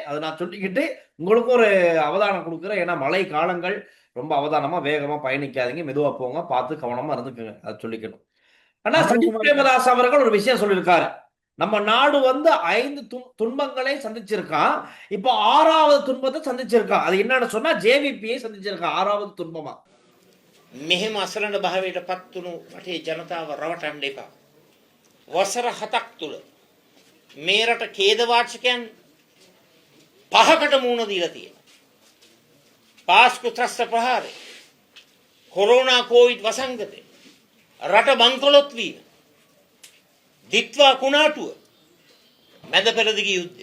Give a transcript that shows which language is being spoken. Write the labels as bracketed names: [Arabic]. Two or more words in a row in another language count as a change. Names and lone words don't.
[Tamil] அதை நான் சொல்லிக்கிட்டு உங்களுக்கும் ஒரு அவதானம் கொடுக்குறேன். ஏன்னா மழை காலங்கள், ரொம்ப அவதானமா வேகமா பயணிக்காதீங்க, மெதுவா போங்க, பார்த்து கவனமா இருந்துக்குங்க. அதை சொல்லிக்கணும். ஆனா சஜித் பிரேமதாஸ் அவர்கள் ஒரு விஷயம் சொல்லியிருக்காரு. நம்ம நாடு 5 துன்பங்களை சந்திச்சிருக்கான், இப்ப 6வது துன்பத்தை சந்திச்சிருக்கான். அது என்னன்னு சொன்னா ஜேவிபியை சந்திச்சிருக்கான் 6வது துன்பமா. [Sinhala] මෙහෙම අසරණ භාවයට පත් වුණු රටේ ජනතාව රවටන්න එපා. වසර 7ක් තුල මේ රට ඛේදවාචකයන් 5කට මුහුණ දීලා තියෙනවා. පාස්කු ත්‍රස්ත ප්‍රහාරය, කොරෝනා කොවිඩ් වසංගතය, රට බංකොලොත් වීම, දිත්වා කුණාටුව, මැද පෙරදිග යුද්ධය.